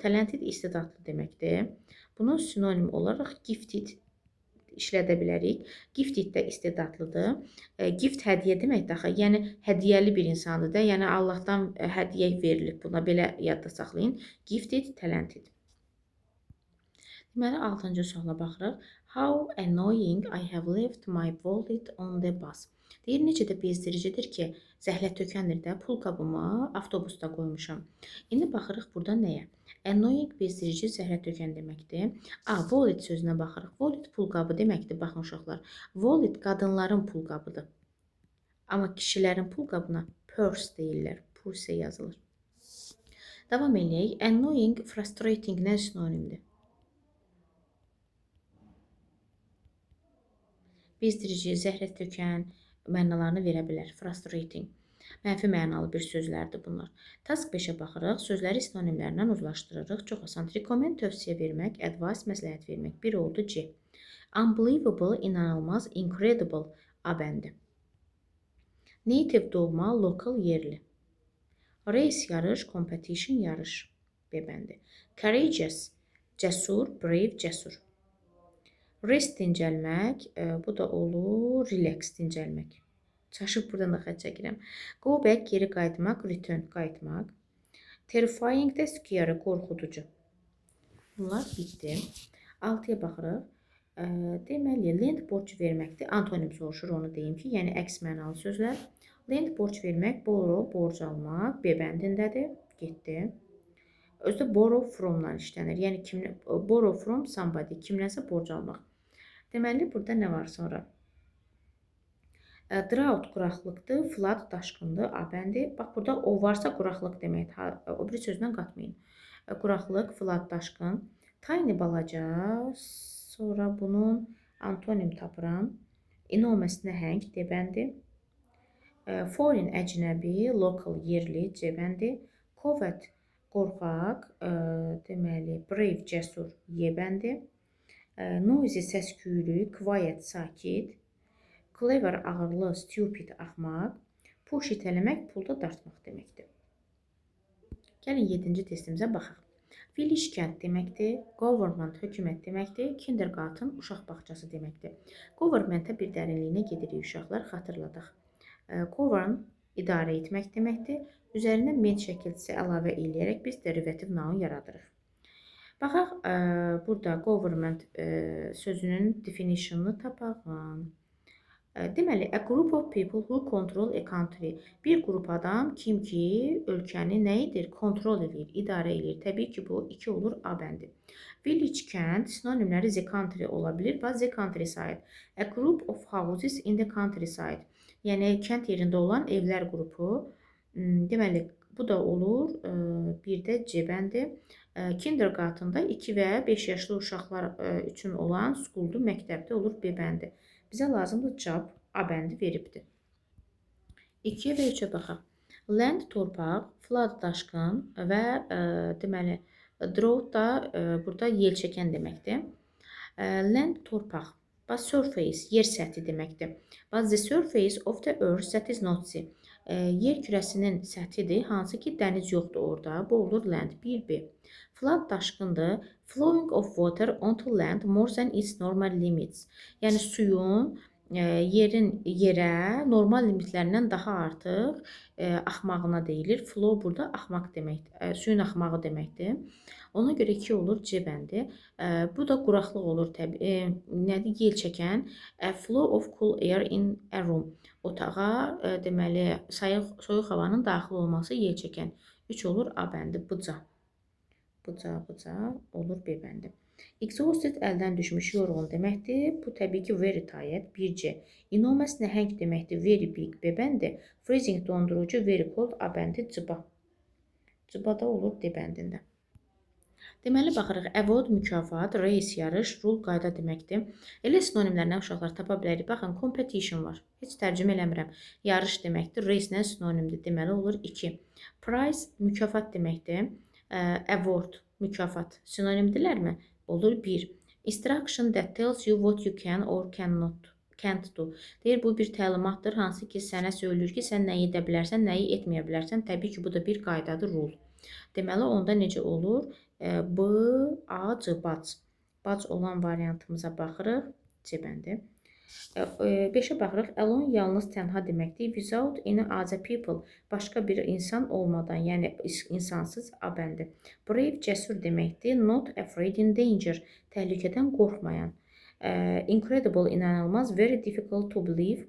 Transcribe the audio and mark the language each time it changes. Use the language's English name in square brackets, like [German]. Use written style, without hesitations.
[Azerbaijani] Talented istedadlı deməkdir. Bunun sinonim olaraq gifted işlədə bilərik. Gifted də istedadlıdır. Gift hədiyyə deməkdir axı. Yəni hədiyyəli bir insandır da. Yəni Allahdan hədiyyə verilib buna. Belə yadda saxlayın. Gifted, talented. Deməli 6-cı suala baxırıq. [English] How annoying I have left my wallet on the bus. [Azerbaijani] Deyir, necə də bezdiricidir ki, zəhlət tökəndir də, pul qabımı avtobusda qoymuşam. İndi baxırıq burada nəyə? Annoying bezdirici, zəhlət tökən deməkdir. Wallet sözünə baxırıq. Wallet pul qabı deməkdir, baxın uşaqlar. Wallet qadınların pul qabıdır. Amma kişilərin pul qabına purse deyirlər. Purse yazılır. Davam eləyək. Annoying, frustrating nə sinonimdir? Bezdirici, zəhlət tökən mənalarını verə bilər. Frustrating. Mənfi mənalı bir sözlərdir bunlar. Task 5-ə baxırıq. Sözləri sinonimlərindən uzlaşdırırıq. Çox asan. Recommend tövsiyə vermək, advice məsləhət vermək. Bir oldu C. Unbelievable, inanılmaz, incredible A bəndi. Native doğma, local, yerli. Race yarış, competition yarış B bəndi. Courageous, cəsur, brave, cəsur. Rest dincəlmək, bu da olur, relax dincəlmək. Çaşıb buradan da xət çəkirəm. Go back, geri qayıtmaq, return, qayıtmaq. Terrifying də scary, qorxuducu. Bunlar bitdi. 6-ya baxırıq. Deməli, lend borc verməkdir. Antonim soruşur, onu deyim ki, yəni əks mənalı sözlər. Lend borc vermək, borrow, borc almaq, B bəndindədir, getdi. Özdə borrow from-dan işlənir. Yəni, [English] borrow from somebody, [Azerbaijani] kimlənsə borc almaq. Deməli, burada nə var sonra? Drought quraqlıqdır, flood daşqındır, A bəndi. Bax, burada o varsa quraqlıq deməkdir. O bir sözlə qatmayın. Quraqlıq, flood, daşqın. Tiny balaca, sonra bunun antonim tapıram. Enormous nəhəng, D bəndi. Foreign, əcnəbi, local, yerli, C bəndi. Coward, qorxaq, deməli, brave, cəsur, Y bəndi. Noisy, səs-küylü, quiet, sakit. Clever, ağırlı, stupid, axmaq. Push itələmək, pulda dartmaq deməkdir. Gəlin 7-ci testimizə baxaq. Village, kənd deməkdir. Government, hökumət deməkdir. Kindergarten, uşaq bağçası deməkdir. Government-ə bir dərinliyinə gedirik uşaqlar, xatırladaq. Govern, idarə etmək deməkdir. Üzərinə ment şəkilçisi əlavə eləyərək biz [English] derivative noun [Azerbaijani] yaradırıq. Baxaq, burada government sözünün definitionunu tapaq. [English] Deməli, a group of people who control a country. [Azerbaijani] Bir qrup adam, kim ki, ölkəni nə edir? Kontrol edir, idarə edir. Təbii ki, bu 2 olur, A bəndi. Village, kənd, sinonimləri [English] the country [Azerbaijani] ola bilir. Bax, [English] the countryside. A group of houses in the countryside. [Azerbaijani] Yəni, kənd yerində olan evlər qrupu. Deməli, bu da olur, bir də C bəndi. Kindergartenda 2 və 5 yaşlı uşaqlar üçün olan schooldur, məktəbdə olur, B bəndi. Bizə lazımdır job, A bəndi veribdir. 2-yə və 3-ə baxaq. Land, torpaq, flood, daşqın və deməli, drought da burada yel çəkən deməkdir. Land, torpaq. Bax, surface yer səthi deməkdir. [English] Bax, the surface of the earth that is not sea. [Azerbaijani] Yer kürəsinin səthidir, hansı ki dəniz yoxdur orada. Bu olur land. 1B. Flood daşqındır. [English] Flowing of water onto land more than its normal limits. [Azerbaijani] Yəni suyun yerin yerə normal limitlərindən daha artıq axmağına deyilir. Flow burada axmaq deməkdir. Suyun axmağı deməkdir. Ona görə 2 olur C bəndi. Bu da quraqlıq olur təbii. Nədir? Yel çəkən. [English] A flow of cool air in a room. [Azerbaijani] Otağa deməli soyuq havanın daxil olması yel çəkən. 3 olur A bəndi. Buca. Buca olur B bəndi. Exhausted əldən düşmüş, yorğun deməkdir. Bu təbii ki [English] very tired. [Azerbaijani] 1C. Enormous nəhəng deməkdir. [English] Very big [Azerbaijani] B bəndi. Freezing dondurucu, [English] very cold [Azerbaijani] A bəndi. Cıba. Cıba da olur D bəndində. Deməli baxırıq. Award mükafat, race yarış, rule qayda deməkdir. Elə sinonimlərlə uşaqlar tapa bilərik. Baxın, competition var. Heç tərcümə eləmirəm. Yarış deməkdir. Race nə sinonimdir? Deməli olur 2. Prize mükafat deməkdir. Award mükafat sinonimdirlərmi? Olur 1. [English] Instruction that tells you what you can or can't do. [Azerbaijani] Deyir, bu bir təlimatdır, hansı ki sənə söylür ki, sən nəyi edə bilərsən, nəyi etməyə bilərsən. Təbii ki, bu da bir qaydadır, rule. Deməli, onda necə olur? B, A, C, bac. Bac olan variantımıza baxırıq. C bəndi. 5-ə baxırıq. Alone yalnız tənha deməkdir. [English] Without any other people. [Azerbaijani] Başqa bir insan olmadan, yəni insansız A bəndi. Brave cəsur deməkdir. [English] Not afraid in danger. [Azerbaijani] Təhlükədən qorxmayan. Incredible inanılmaz. [English] Very difficult to believe.